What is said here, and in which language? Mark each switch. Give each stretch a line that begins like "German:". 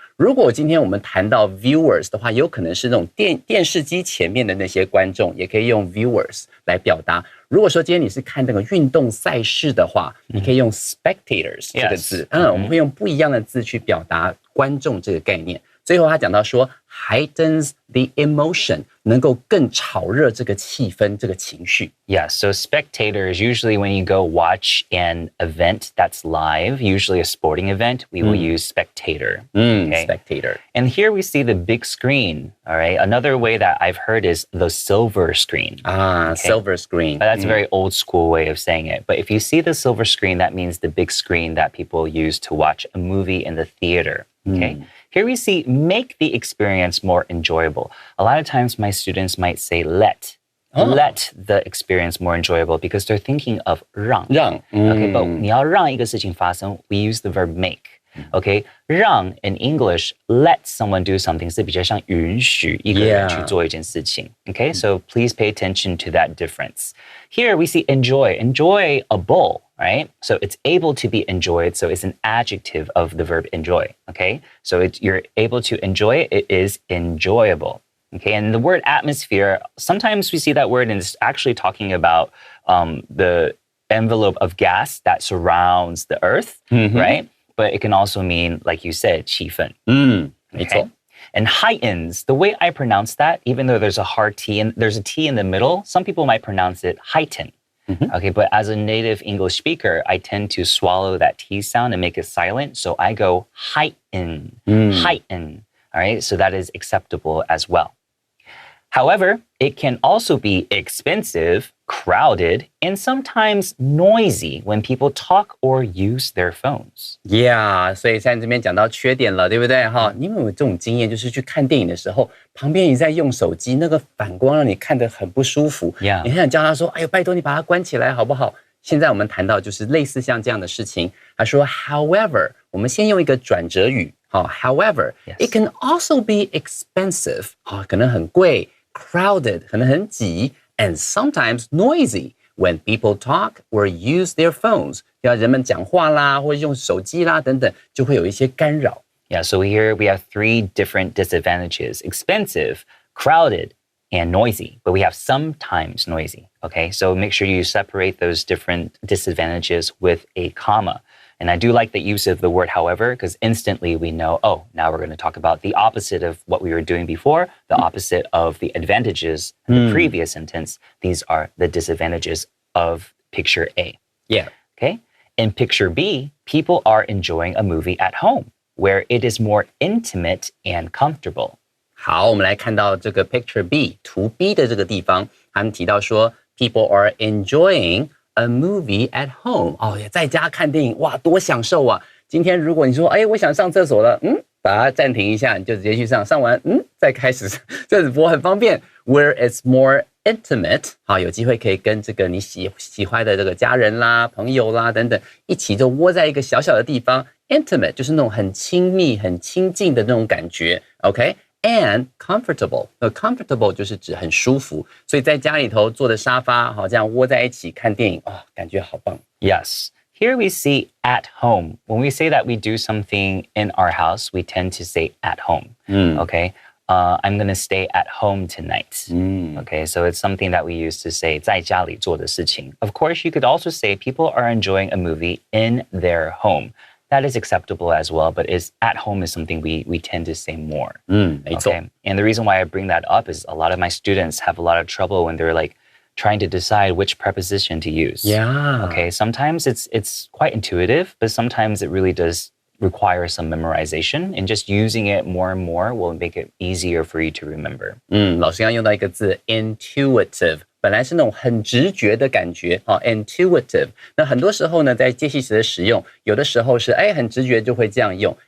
Chinese: 如果今天我们谈到 viewers 的话，有可能是那种电视机前面的那些观众，也可以用 viewers 来表达。如果说今天你是看那个运动赛事的话，你可以用 spectators 这个字。我们会用不一样的字去表达观众这个概念。最后他讲到说
English: heightens the emotion，
Chinese: 能够更炒热这个气氛，这个情绪。
English: Yeah, so spectators, usually when you go watch an event that's live, usually a sporting event, we will use spectator. Okay? Spectator. And here we see the big screen, all right? Another way that I've heard is the silver screen. Silver screen. That's a very old school way of saying it. But if you see the silver screen, that means the big screen that people use to watch a movie in the theater, okay? Here we see make the experience more enjoyable. A lot of times my students might say let the experience more enjoyable because they're thinking of 让. Okay, but
Chinese: 你要让一个事情发生,
English: we use the verb make. Okay, 让 in English, let someone do something
Chinese: 是比较像允许一个人去做一件事情.
English: Okay, so please pay attention to that difference. Here we see enjoyable, right? So it's able to be enjoyed. So it's an adjective of the verb enjoy. Okay, so you're able to enjoy it. It is enjoyable. Okay, and the word atmosphere, sometimes we see that word and it's actually talking about the envelope of gas that surrounds the earth, right? But it can also mean, like you said, 气氛. Okay? And heightens, the way I pronounce that, even though there's a hard T and there's a T in the middle, some people might pronounce it heighten. Okay, but as a native English speaker, I tend to swallow that T sound and make it silent. So I go heighten, heighten. All right, so that is acceptable as well. However, it can also be expensive, crowded, and sometimes noisy when people talk or use their phones.
Chinese: Yeah, 所以在这边讲到缺点了，对不对？你有没有这种经验，就是去看电影的时候，旁边你在用手机，那个反光让你看得很不舒服。
English: Yeah.
Chinese: 你很想叫他说：“哎呦，拜托你把它关起来好不好？” 现在我们谈到就是类似像这样的事情。他说 ，However， 我们先用一个转折语。
English: However, it can also be expensive，
Chinese: 可能很贵。 Crowded 可能很挤
English: and sometimes noisy when people talk or use their phones
Chinese: 要人们讲话啦或者用手机啦等等就会有一些干扰
English: Yeah, so here we have 3 different disadvantages: expensive, crowded, and noisy. But we have sometimes noisy, okay? So make sure you separate those different disadvantages with a comma. And I do like the use of the word however, because instantly we know, oh, now we're going to talk about the opposite of what we were doing before, the opposite of the advantages in the previous sentence. These are the disadvantages of picture A. Yeah. Okay. In picture B, people are enjoying a movie at home, where it is more intimate and comfortable.
Chinese: 好，我们来看到这个 picture B 图 B 的这个地方，他们提到说
English: people are enjoying a movie at home
Chinese: 也在家看电影，哇，多享受啊！今天如果你说，我想上厕所了，把它暂停一下，你就直接去上，上完，再开始，这直播很方便。
English: Where it's more intimate，
Chinese: 有机会可以跟这个你喜欢的这个家人啦、朋友啦等等，一起就窝在一个小小的地方。 Intimate 就是那种很亲密、很亲近的那种感觉。 OK。
English: And comfortable，
Chinese: comfortable 就是指很舒服，所以在家里头坐的沙发，这样窝在一起看电影，感觉好棒。
English: Yes. Here we see at home. When we say that we do something in our house, we tend to say at home. Okay. I'm going to stay at home tonight. Okay, so it's something that we use to say
Chinese: 在家里做的事情.
English: Of course, you could also say people are enjoying a movie in their home. That is acceptable as well, but at home is something we tend to say more.
Chinese: 没错。
English: Okay? And the reason why I bring that up is a lot of my students have a lot of trouble when they're like trying to decide which preposition to use. Yeah. Okay, sometimes it's quite intuitive, but sometimes it really does require some memorization, and just using it more and more will make it easier for you to remember.
Chinese: 老师刚刚用到一个字 intuitive， 本来是那种很直觉的感觉intuitive。那很多时候呢，在介系词的使用，有的时候是很直觉就会这样用。